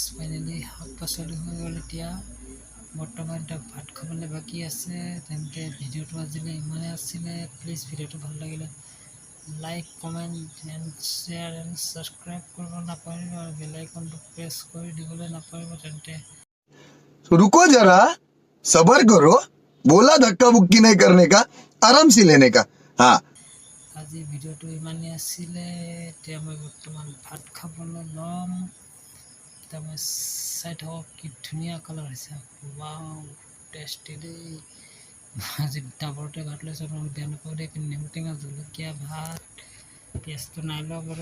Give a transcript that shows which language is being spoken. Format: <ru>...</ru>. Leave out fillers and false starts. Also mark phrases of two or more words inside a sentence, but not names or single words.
<as>ফাইনেলি শাক পাচলি হৈ গ'ল। এতিয়া বৰ্তমান ভাত খাবলৈ বাকী আছে। তেন্তে ভিডিঅ'টো আজিলৈ ইমানেই আছিলে। প্লিজ ভিডিঅ'টো ভাল লাগিলে</as> <en>like, comment and share and subscribe</en> <as>কৰিব নাপাহৰিব, আৰু বেল আইকনটো প্ৰেছ কৰি দিবলৈ নাপাহৰিব। তেন্তে</as> <hi>रुको जरा, सबर करो, बोला धक्का मुक्की नहीं करने का, आराम से लेने का। हाँ,</hi> <as>আজি ভিডিঅ'টো ইমানেই আছিলে। এতিয়া মই বৰ্তমান ভাত খাবলৈ ল'ম। এতিয়া মই চাই থাকক কি ধুনীয়া কালাৰ হৈছে।</as> <en>wow tasty</en> <as>দেই। আজি ডাবৰতে ভাত লৈছোঁ। আপোনালোকে বেয়া নাপাব দেই। নেমু টেঙা জলকীয়া ভাত। পিঁয়াজটো নাই লোৱা বাৰু।</as>